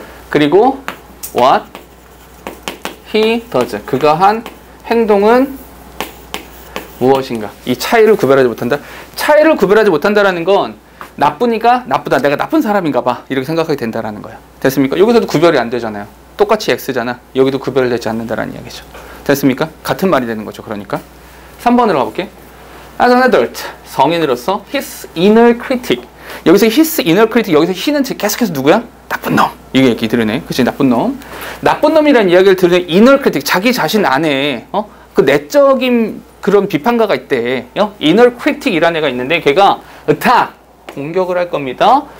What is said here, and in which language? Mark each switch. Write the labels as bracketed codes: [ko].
[ko] 그리고 [en] what he does. [ko] 그가 한 행동은 무엇인가. 이 차이를 구별하지 못한다. 차이를 구별하지 못한다라는 건 나쁘니까 나쁘다. 내가 나쁜 사람인가 봐. 이렇게 생각하게 된다라는 거야. 됐습니까? 여기서도 구별이 안 되잖아요. 똑같이 X잖아. 여기도 구별되지 않는다라는 이야기죠. 됐습니까? 같은 말이 되는 거죠. 그러니까 3번으로 가볼게. [en] As an adult, [ko] 성인으로서 [en] his inner critic. [ko] 여기서 [en] his inner critic, [ko] 여기서 he는 계속해서 누구야? 나쁜 놈. 이게 얘기 들으네. 그치? 나쁜 놈. 나쁜 놈이라는 이야기를 들으니 inner critic, 자기 자신 안에 그 내적인 그런 비판가가 있대. inner critic이라는 애가 있는데 걔가 attack, 공격을 할 겁니다.